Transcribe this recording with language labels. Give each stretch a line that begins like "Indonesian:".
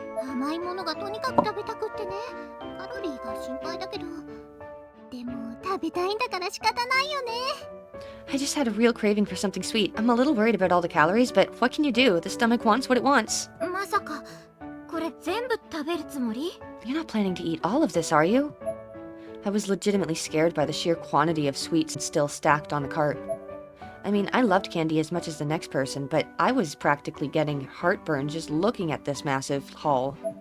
Japanese: 甘いものがとにかく食べたくってね。カロリーが心配だけど。でも食べたいんだから仕方ないよね。
English: I just had a real craving for something sweet. I'm a little worried about all the calories, but what can you do? The stomach wants what it wants.
Japanese: まさかこれ全部食べるつもり？
English: You're not planning to eat all of this, are you? I was legitimately scared by the sheer quantity of sweets still stacked on the cart. I mean, I loved candy as much as the next person, but I was practically getting heartburn just looking at this massive haul.